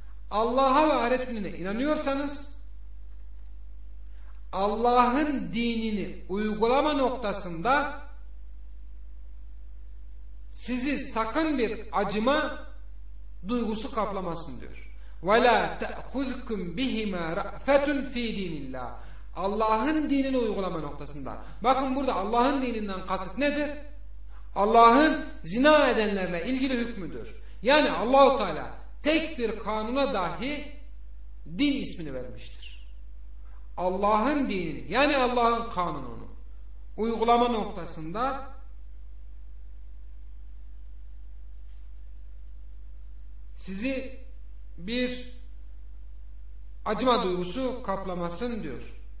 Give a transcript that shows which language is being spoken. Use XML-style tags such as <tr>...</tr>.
<tr>Allah'a ve ahiret gününe inanıyorsanız, Allah'ın dinini uygulama noktasında sizi sakın bir acıma duygusu kaplamasın diyor.</tr> <ar>وَلَا تَأْخُذْكُمْ بِهِمَا رَأْفَةٌ فِي دِينِ اللّٰهِ</ar> <tr>Allah'ın dinini uygulama noktasında. Bakın burada Allah'ın dininden kasıt nedir? Allah'ın zina edenlerle ilgili hükmüdür. Yani Allah-u Teala tek bir kanuna dahi din ismini vermiştir. Allah'ın dinini, yani Allah'ın kanununu uygulama noktasında sizi bir acıma duygusu kaplamasın diyor.</tr>